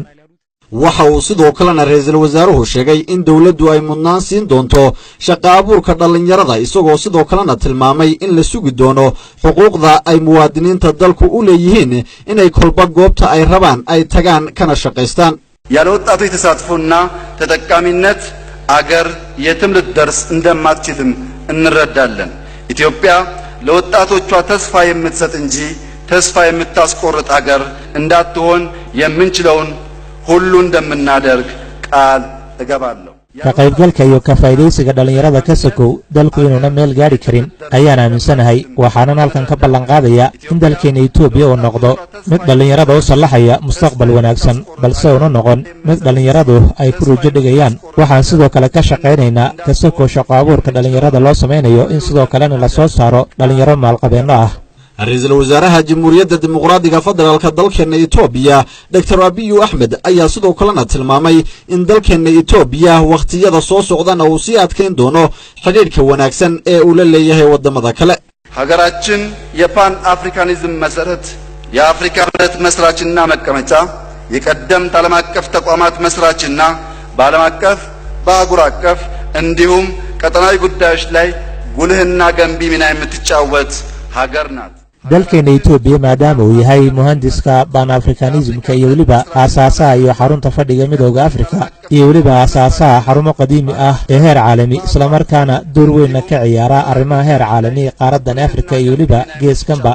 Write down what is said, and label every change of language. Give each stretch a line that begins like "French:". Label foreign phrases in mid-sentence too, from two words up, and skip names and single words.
Somali: waxa uu sidoo kalena ra'iisul wasaaruhu sheegay in dawladdu ay mudnaan siin doonto shaqo abuurka dhallinyarada, isagoo sidoo kalena tilmaamay in la sugi doono xuquuqda ay muwaadiniinta dalku u leeyihiin inay kolba goobta ay rabaan ay tagaan kana shaqaystaan.
Amharic: ያለ ወጣቶች ተሳትፎና ተጠቃሚነት አገር የትም ልትደርስ እንደማትችልም እንረዳለን። ኢትዮጵያ ለወጣቶቿ ተስፋ የምትሰጥ እንጂ ተስፋ የምታስቆርጥ አገር እንዳትሆን የምንችለውን ሁሉ እንደምናደርግ ቃል እገባለሁ።
Somali: ka qaybgalka iyo ka faa'iidaysiga dhallinyarada ka sokow dalku inuuna meel gaadhi karin ayaan aaminsanahay. waxaanan halkan ka ballan qaadaya in dalkeena Itoobiya uu noqdo mid dhallinyarada u sallaxaya mustaqbal wanaagsan, balse uuna noqon mid dhallinyaradu ay ku rujo dhigayaan. waxaan sidoo kale ka shaqaynaynaa ka sokow shaqo abuurka dhallinyarada loo samaynayo in sidoo kalena la soo saaro dhallinyaro maalqabeenno ah. ra'iisul wasaaraha jamhuuriyadda dimuqraadiga federaalka dalkeena Itoobiya Dr. Abiy Ahmed ayaa sidoo kalena tilmaamay in dalkeena Itoobiya waqtiyada soo socdana uu sii adkeyn doono xiriirka wanaagsan ee uu la leeyahay wadamada kale.
Amharic: ሀገራችን የፓን አፍሪካኒዝም መሰረት የአፍሪካ ህብረት መስራችና መቀመጫ የቀደምት ዓለም አቀፍ ተቋማት መስራችና በዓለም አቀፍ በአህጉር አቀፍ እንዲሁም ቀጠናዊ ጉዳዮች ላይ ጉልህና ገንቢ ሚና የምትጫወት ሀገር ናት።
Somali: dalkeena Itoobiya maadaama uu yahay muhandiska Pan-Africanismka iyo weliba aasaasaha iyo xarunta fadhiga midowga Afrika iyo weliba aasaasaha xarumo qadiimi ah ee heer caalami, islamarkaana door weyn ka ciyaara arrimaha heer caalami qaaraddan Afrika iyo weliba geeskanba.